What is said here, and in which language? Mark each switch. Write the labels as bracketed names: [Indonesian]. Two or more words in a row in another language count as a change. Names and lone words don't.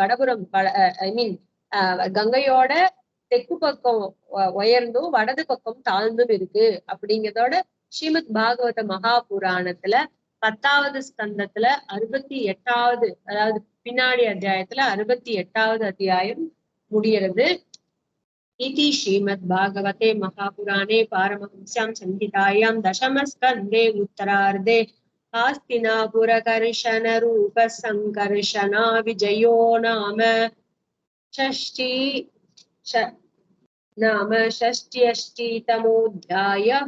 [Tamil] வடபுறம் [English] I mean [Tamil] கங்கையோட தெற்கு பக்கம் உயர்ந்தும் வடது பக்கம் தாழ்ந்தும் இருக்கு அப்படிங்கிறதோட ஸ்ரீமத் பாகவத மகாபுராணத்துல 10வது ஸ்கந்தத்துல 68வது, அதாவது பின்னாடி அத்தியாயத்துல 68வது அத்தியாயம் முடிகிறது. [Sanskrit] इति श्रीमद्भागवते महापुराणे पारमहंस्यां संहितायां दशमस्कन्धे उत्तरार्धे आस्तिनापुरकर्षणरूपसङ्कर्षणा विजयो नाम षष्ट्यष्टितमोऽध्यायः।